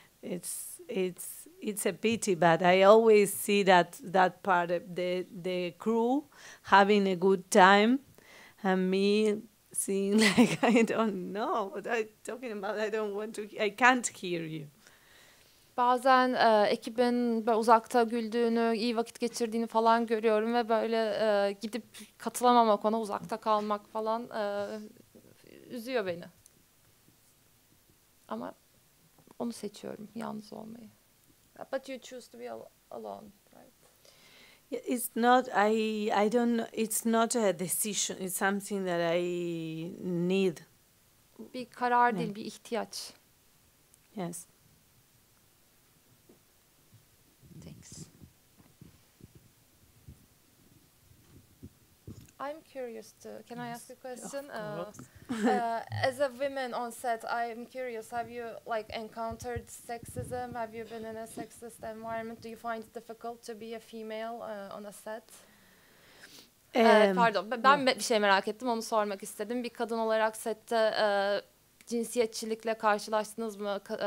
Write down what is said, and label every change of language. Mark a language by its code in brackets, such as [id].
[en] It's a pity, but I always see that part of the crew having a good time, and me seeing like I don't know what I'm talking about. I can't hear you. [tr] Bazen ekibin böyle uzakta güldüğünü, iyi vakit geçirdiğini falan görüyorum ve böyle gidip katılamamak, ona uzakta kalmak falan üzüyor beni. Ama onu seçiyorum, yalnız olmayı. [en] But you choose to be alone, right? It's not. I don't. It's not a decision. It's something that I need. [tr] Bir karar değil, bir ihtiyaç. [en] Yes. Thanks. I'm curious too. Can I ask a question? Of course. As a woman on set, I'm curious. Have you encountered sexism? Have you been in a sexist environment? Do you find it difficult to be a female on a set? [tr] Pardon, ben bir şey merak ettim. Onu sormak istedim. Bir kadın olarak sette cinsiyetçilikle karşılaştınız mı?